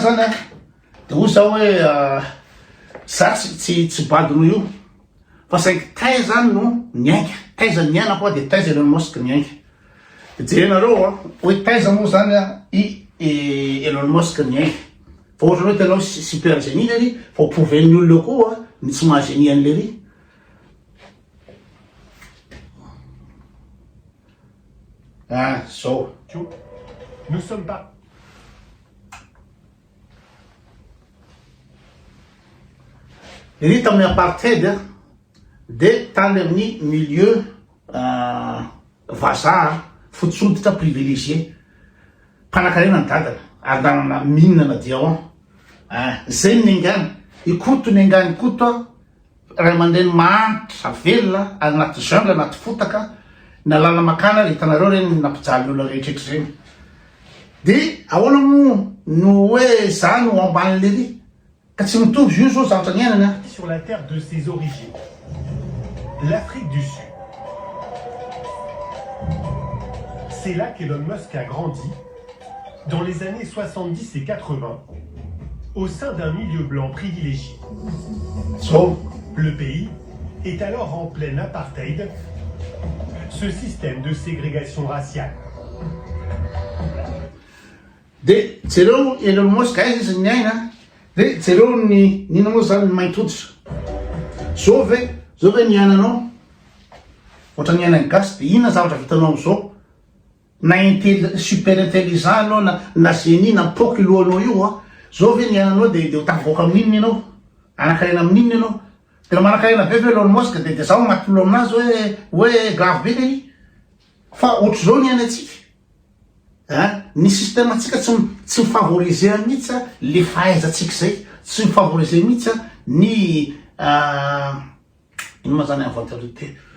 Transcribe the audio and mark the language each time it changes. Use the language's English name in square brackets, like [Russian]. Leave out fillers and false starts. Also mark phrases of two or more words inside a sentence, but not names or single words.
[Malagasy] zany de hoy zao hoe za tsy badino io fa saingy taiza zany no niainga taiza niaina koa de taiza Elon Musk niainga de jerenareo hoe taiza moa zany Elon Musk niainga fa ohatrany hoe tenao [French] super génie [Malagasy] lery fa prouven'ny olona koa ny tsy mahagénie an'lery zao [French] nous sommes pas [Malagasy] lery tamin'ny apartheid de tany amin'ny milieu vazaha fotsoditra privilégié mpanakarena ny dadana andanana mine na diamant zay ny angany ikoto ny angany koto ray aman-dreny mahantra velona anaty jungle anaty fotaka na lala makana le hitanareo reny nampijaly ny olona rehetrrehetra reny de ahoana mo no hoe za no ambany lery ka tsy mitovy io zao zavatra niainany [French] sur la terre de ses origines, l'Afrique du Sud. C'est là qu'Elon Musk a grandi, dans les années 70 et 80, au sein d'un milieu blanc privilégié. Le pays est alors en plein apartheid, ce système de ségrégation raciale. [Malagasy] De jereo Elon Musk aiza izy niaina de jereo ny nina moa zany mainty hoditra zao ve niainanao ohatra niainany gasy de inona zavatra vitanao am'zao na [French] super intelligent [Malagasy] anao na génie na poky lohanao io zao ve niainanao de ho tavoaka amin'inona ianao anakarena amin'inona ianao tena manakarena be ve Elon Musk de zaho magnatolo aminazy hoe grave be le fa ohatry zao niaina atsika ny système atsika tsy mifavoriser mihitsy le fahaizantsika zay tsy mifavoriser mihitsy ny ino ma zany inventorité